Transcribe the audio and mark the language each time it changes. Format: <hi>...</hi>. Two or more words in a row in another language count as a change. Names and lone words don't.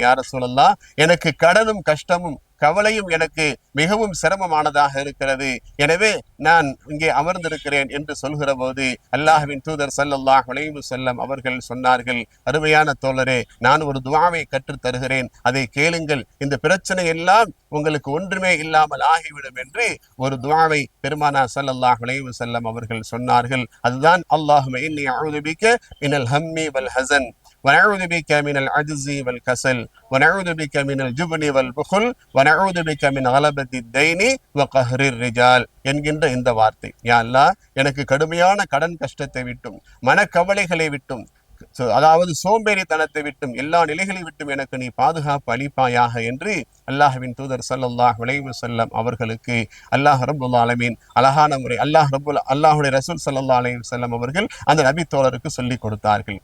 <ar>يا رسول الله,</ar> <ta>எனக்கு கடனும் கஷ்டமும் கவலையும் எனக்கு மிகவும் சிரமமானதாக இருக்கிறது, எனவே நான் இங்கே அமர்ந்திருக்கிறேன் என்று சொல்கிற போது அல்லாஹ்வின் தூதர்</ta> <ar>صلى الله عليه وسلم</ar> <ta>அவர்கள் சொன்னார்கள், அருமையான தோழரே, நான் ஒரு துஆவை கற்றுத் தருகிறேன், அதை கேளுங்கள், இந்த பிரச்சனை எல்லாம் உங்களுக்கு ஒன்றுமே இல்லாமல் ஆகிவிடும் என்று ஒரு துஆவை பெருமானா</ta> <ar>صلى الله عليه وسلم</ar> <ta>அவர்கள் சொன்னார்கள். அதுதான்</ta> <ar>اللهم إني أعوذ بك من الهم والحزن وَنَعُوذُ بِكَ مِنَ الْعَجْزِ وَالْكَسَلِ وَنَعُوذُ بِكَ مِنَ الْجُبْنِ وَالْبُخْلِ وَنَعُوذُ بِكَ مِنْ غَلَبَةِ الدَّيْنِ وَقَهْرِ الرِّجَالِ</ar> <ta>என்கின்ற இந்த வார்த்தை. யா அல்லாஹ், எனக்கு கடுமையான கடன் கஷ்டத்தை விட்டும், மனக்கவலைகளை விட்டும், அதாவது சோம்பேறித்தனத்தை விட்டும், எல்லா நிலைகளை விட்டும் எனக்கு நீ பாதுகாப்பு அளிப்பாயாக என்று அல்லாஹ்வின் தூதர்</ta> <ar>صلى الله عليه وسلم</ar> <ta>அவர்களுக்கு</ta> <ar>الله رب العالمين</ar> <ta>அழகான முறை அல்லாஹ்வுடைய ரசூல்</ta> <ar>صلى الله عليه وسلم</ar> <ta>அவர்கள் அந்த நபி தோழருக்கு சொல்லிக் கொடுத்தார்கள்.</ta>